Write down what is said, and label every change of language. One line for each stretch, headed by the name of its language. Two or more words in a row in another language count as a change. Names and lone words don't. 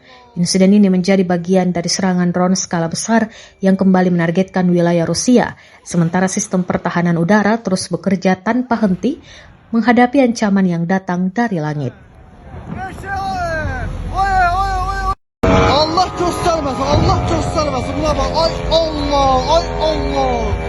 Indonesian: Insiden ini menjadi bagian dari serangan drone skala besar yang kembali menargetkan wilayah Rusia, sementara sistem pertahanan udara terus bekerja tanpa henti menghadapi ancaman yang datang dari langit.
Turkish: Allah göstermesin, Allah göstermesin. Buna bak, ay Allah, ay Allah.